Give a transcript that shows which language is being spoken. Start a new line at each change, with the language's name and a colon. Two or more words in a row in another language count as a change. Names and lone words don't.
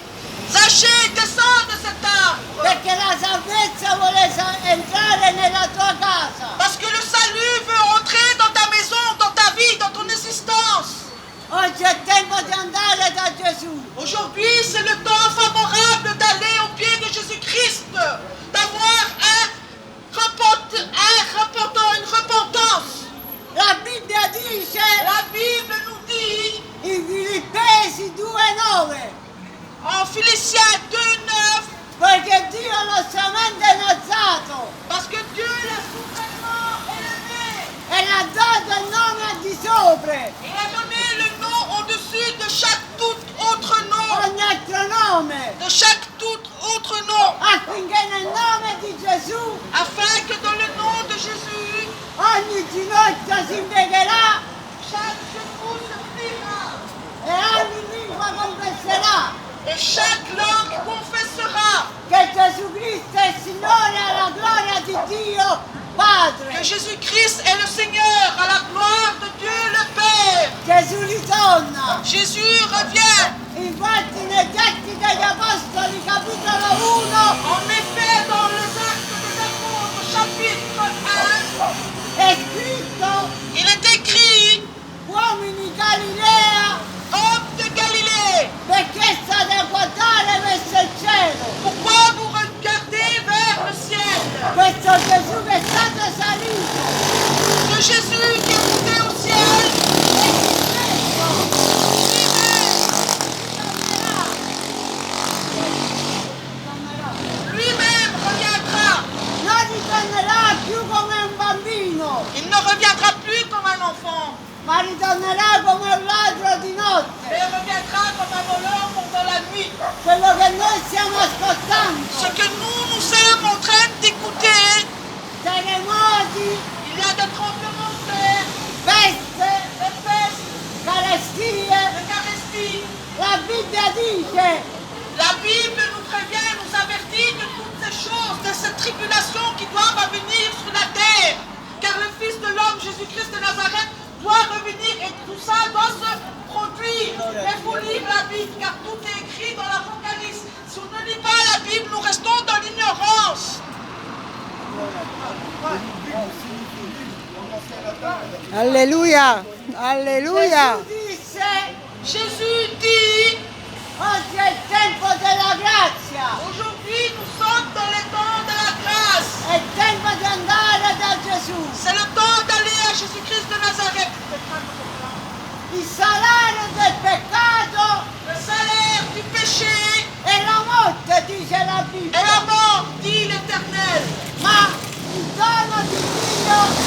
French: Zachée, descends de cet arbre.
Italian: perché la salvezza vuole entrare nella tua casa.
French: Parce que le salut veut entrer dans ta maison, dans ta vie, dans ton existence.
Italian: Oggi è tempo di andare da Gesù.
French: Aujourd'hui, c'est le temps favorable d'aller au pied de Jésus-Christ, d'avoir une repentance.
Italian: La Bibbia dice
French: La Bible nous dit
Italian: in Filippesi 2,9
French: en Philippiens 2,9,
Italian: poiché Dio lo stramente innalzato
French: parce que Dieu l'a souverainement élevé.
Italian: e l'ha dato il nome al di sopra
French: Il a donné le nom au-dessus de chaque tout autre nom.
Italian: ogni altro nome,
French: De chaque tout autre nom.
Italian: affinché nel nome di Gesù
French: Afin que dans le nom de Jésus,
Italian: ogni ginocchio si piegherà
French: chaque genou se pliera
Italian: e ogni lingua confesserà
French: et chaque langue confessera
Italian: che Gesù Cristo è il Signore alla gloria di Dio
French: que
Italian: Padre.
French: Jésus-Christ est le Seigneur à la gloire de Dieu le Père.
Italian: Gesù ritorna.
French: Jésus revient.
Italian: Infatti negli Atti degli Apostoli capitolo 1
French: En effet, dans les Actes des Apôtres, chapitre 1,
Italian: è scritto
French: il est écrit
Italian: uomini Galilea
French: Hommes de Galilée,
Italian: perché state a guardare verso il cielo.
French: pourquoi vous regardez vers le ciel?
Italian: Questo Gesù che è stato salito
French: Que Jésus qui est monté au ciel,
Italian: è stesso
French: lui-même reviendra.
Italian: non ritornerà più come un bambino,
French: Il ne reviendra plus comme un enfant,
Italian: ma ritornerà come un ladro di
French: mais
Italian: notte.
French: il reviendra comme un voleur pendant la nuit.
Italian: Quello che noi stiamo ascoltando,
French: Ce que nous sommes en train d'écouter,
Italian: terremoti,
French: il y a des tremblements de terre,
Italian: peste,
French: des pestes,
Italian: carestie,
French: des caresties.
Italian: la Bibbia dice
French: La Bible nous prévient, nous avertit de toutes ces choses, de ces tribulations qui doivent venir sur la terre. Car le Fils de l'homme, Jésus-Christ de Nazareth, doit revenir et tout ça doit se produire. Il faut lire la Bible, car tout est écrit dans l'Apocalypse. Si on ne lit pas la Bible, nous restons dans l'ignorance. Alleluia, alleluia.
Italian: Gesù disse
French: Jésus dit
Italian: Oggi è il tempo della grazia.
French: Aujourd'hui, nous sommes dans le temps de la grâce.
Italian: È il tempo di andare da Gesù.
French: C'est le temps d'aller à Jésus-Christ de Nazareth.
Italian: Il salario del peccato
French: Le salaire du péché
Italian: è la morte, dice la
French: est
Italian: Bibbia.
French: la mort, dit l'Éternel.
Italian: Ma il dono di Dio